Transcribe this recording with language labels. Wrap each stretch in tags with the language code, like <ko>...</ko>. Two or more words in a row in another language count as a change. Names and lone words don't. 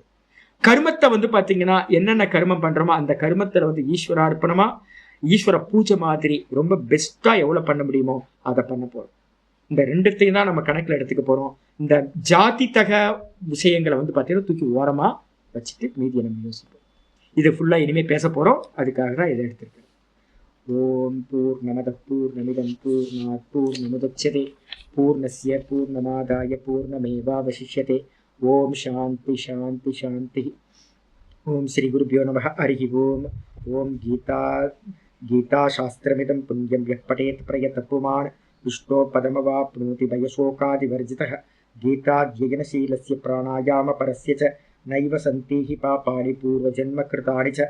<ta>கர்மத்தை வந்து பாத்தீங்கன்னா, என்னென்ன கர்மம் பண்றோமோ அந்த கர்மத்துல வந்து ஈஸ்வரார்ப்பணமா, ஈஸ்வர பூஜை மாதிரி ரொம்ப பெஸ்டா எவ்வளவு பண்ண முடியுமோ அதை பண்ண போறோம். இந்த ரெண்டுத்தையும் தான் நம்ம கணக்குல எடுத்துக்க போறோம். இந்த ஜாதி தக விஷயங்களை வந்து பாத்தீங்கன்னா தூக்கி ஓரமா வச்சுட்டு மீதியை நம்ம யோசிப்போம். இது ஃபுல்லா இனிமே பேச போறோம், அதுக்காக தான் இதை எடுத்திருக்கேன்.</ta> <sa>ॐ पूर्णमद पूर्णमिदं पूर्णात् पूर्णमुदच्यते पूर्णस्य पूर्णमादाय पूर्णमेवावशिष्यते. ॐ शान्ति शान्ति शान्ति। ॐ श्री गुरुभ्यो नमः. हरिः ॐ. ॐ गीता शास्त्रमिदं पुण्यं यः पठेत् प्रयतत्वमान् विष्णोः पदमवाप्नोति भयशोकादिवर्जितः. गीताध्ययनशीलस्य प्राणायाम परस्य च नैव सन्तीहि पापानि पूर्वजन्म कृतानि च.</sa>